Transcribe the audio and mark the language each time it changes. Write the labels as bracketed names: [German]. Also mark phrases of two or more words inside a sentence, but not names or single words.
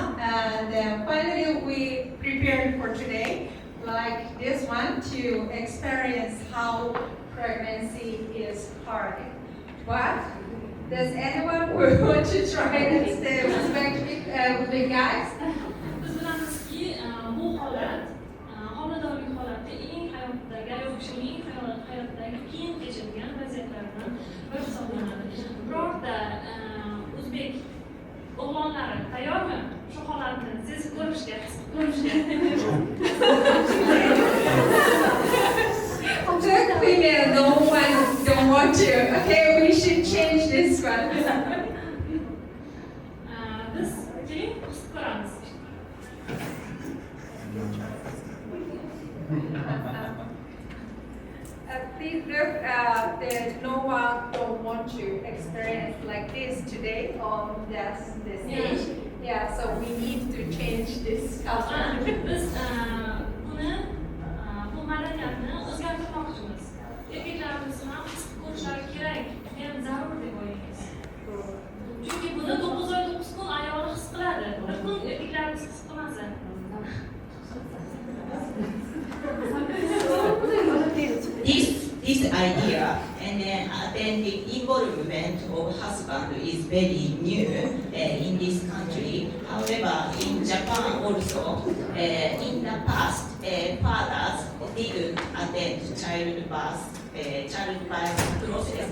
[English] And finally, we prepared for today, like this one, to experience how pregnancy is hard. But does anyone want to try this with the guys? [Uzbek] Biz bilamizki, bu holat homiladorlik holati eng hayotdagi ayol kishining hayotdagi qiyin kechirgan vaziyatlardan biri hisoblanadi. Birorta o'zbek o'g'lonlari tayyormi shu holatni sezib ko'rishga? to. [English] Okay, we should change this one. [Uzbek] Biz keling his ko'ramiz. [English] Please look, that no one don't want to experience like this today on this stage. Yeah, so we need to change this culture. [Uzbek] Biz buni bu madaniyatni o'zgartirmoqchimiz. Erkaklarimiz ham his ko'rishlari kerak, ham zarur deb o'ylaymiz. Chunki buni 9 oy 9 kun ayoli his qiladi. Bir kun erkaklarimiz his qilmasa. [English] This idea and then the involvement of husband is very new in this country. However, in Japan also, in the past, fathers didn't attend childbirth process.